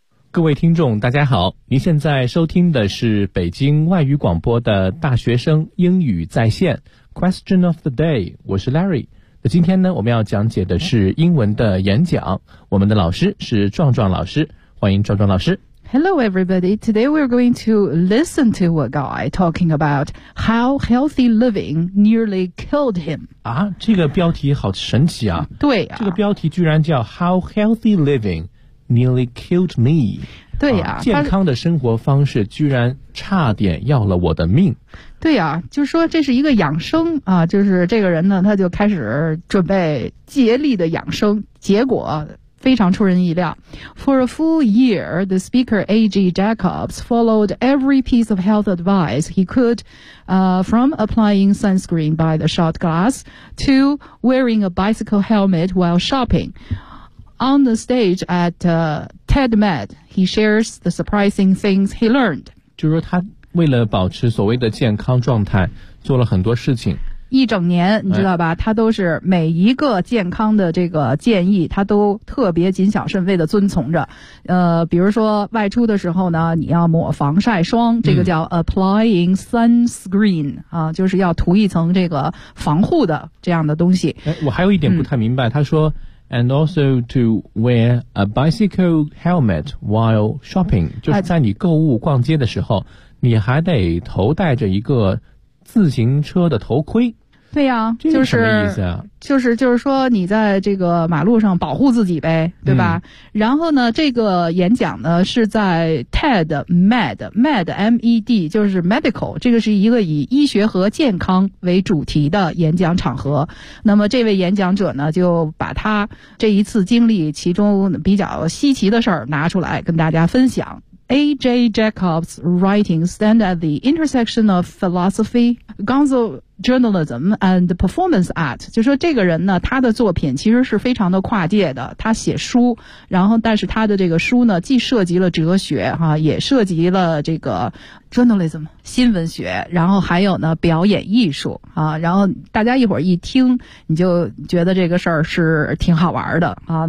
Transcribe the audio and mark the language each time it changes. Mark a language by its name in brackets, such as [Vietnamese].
[Chinese] 各位听众大家好，您现在收听的是北京外语广播的大学生英语在线 Question of the day， 我是 Larry。今天呢，我们要讲解的是英文的演讲，我们的老师是壮壮老师，欢迎壮壮老师。 [English] Hello everybody, today we're going to listen to a guy talking about how healthy living nearly killed him. [Chinese] 啊，这个标题好神奇啊。对啊，这个标题居然叫 [English] How healthy living nearly killed me。 [Chinese] 对啊，健康的生活方式居然差点要了我的命。对啊，就是说这是一个养生啊，就是这个人呢，他就开始准备竭力的养生，结果非常出人意料。 [English] For a full year, the speaker A.G. Jacobs followed every piece of health advice he could, from applying sunscreen by the shot glass to wearing a bicycle helmet while shopping. On the stage at TEDMED, he shares the surprising things he learned. [Chinese] 就是他为了保持所谓的健康状态，做了很多事情。一整年，你知道吧？他都是每一个健康的这个建议，他都特别谨小慎微的遵从着。比如说外出的时候呢，你要抹防晒霜，这个叫 [English] applying sunscreen、 [Chinese] 啊，就是要涂一层这个防护的这样的东西。我还有一点不太明白，他说。 [English] And also to wear a bicycle helmet while shopping, [Chinese] 就是在你购物逛街的时候，你还得头戴着一个自行车的头盔。对呀、啊，这是什么意思啊？就是说你在这个马路上保护自己呗，对吧？嗯、然后呢，这个演讲呢是在 TED MED 就是 medical， 这个是一个以医学和健康为主题的演讲场合。那么这位演讲者呢，就把他这一次经历其中比较稀奇的事儿拿出来跟大家分享。 [English] A.J. Jacobs' writings stand at the intersection of philosophy, gonzo journalism, and performance art. [Chinese] 就说这个人呢，他的作品其实是非常的跨界的。他写书，然后但是他的这个书呢，既涉及了哲学哈、啊，也涉及了这个 journalism 新闻学，然后还有呢表演艺术啊。然后大家一会儿一听，你就觉得这个事儿是挺好玩的啊。